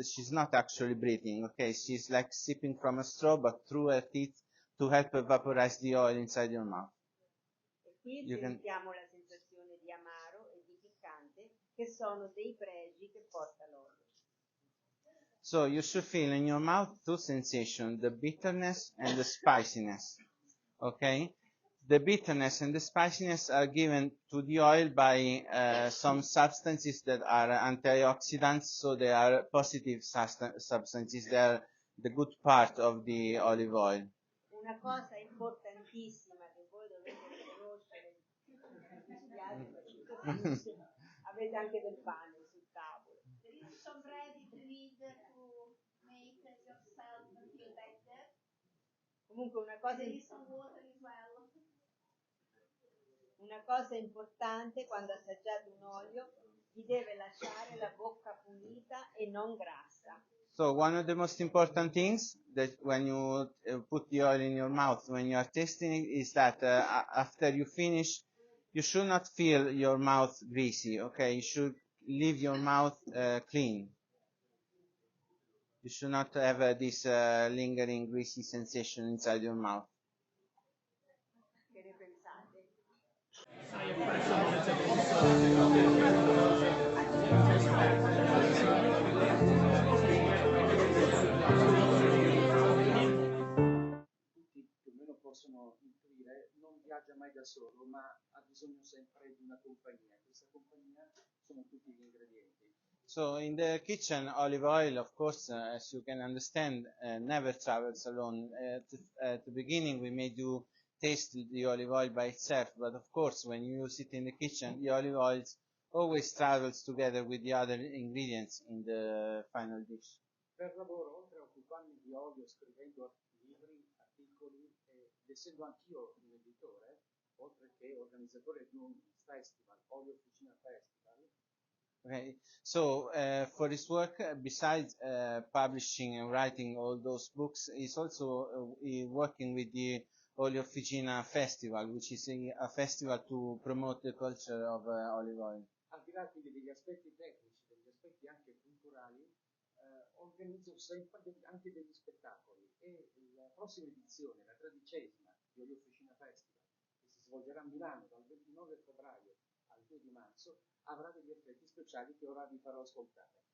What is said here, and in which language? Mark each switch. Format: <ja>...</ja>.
<en>She's not actually breathing. Okay, she's like sipping from a straw, but through her teeth to help vaporize the oil inside your mouth.</en> <it>E qui sentiamo la sensazione di amaro e di piccante, che sono dei pregi che porta l'olio.</it> <en>So you should feel in your mouth two sensations, the bitterness and the spiciness. Okay? The bitterness and the spiciness are given to the oil by some substances that are antioxidants, so they are positive substances. They are the good part of the olive oil.</en> <it>Una cosa importantissima che voi dovete conoscere, mi spiace, avete anche del pane sul tavolo.</it> <en>There is some bread if you need to make yourself feel better.</en> <it>Comunque una cosa</it> <en>There is some water as well.</en> <it>Una cosa importante quando assaggiate un olio, vi deve lasciare la bocca pulita e non grassa.</it> <en>So one of the most important things that when you put the oil in your mouth, when you are tasting it, is that after you finish, you should not feel your mouth greasy, okay? You should leave your mouth clean. You should not have this lingering greasy sensation inside your mouth.</en> <it>Che ne pensate? Tutti più o meno possono intuire, non viaggia mai da solo, ma ha bisogno sempre di una compagnia. Questa compagnia sono tutti gli ingredienti.</it> <en>So in the kitchen, olive oil, of course, as you can understand, never travels alone. At the beginning, we made you taste the olive oil by itself, but of course, when you use it in the kitchen, the olive oil always travels together with the other ingredients in the final dish.</en> <it>Per lavoro, oltre a occuparmi di olio scrivendo libri, articoli ed essendo anch'io un editore, oltre che organizzatore di un festival, Olio Officina Festival.</it> <en>Okay, so for his work, besides publishing and writing all those books, he's also working with the Olio Officina Festival, which is a festival to promote the culture of olive oil.</en> <it>Al di là quindi degli aspetti tecnici, degli aspetti anche culturali, organizzo sempre anche degli spettacoli e la prossima edizione, la 13ª di Olio Officina Festival, che si svolgerà a Milano dal 29 febbraio al 2 di marzo, avrà degli effetti speciali che ora vi farò ascoltare.</it>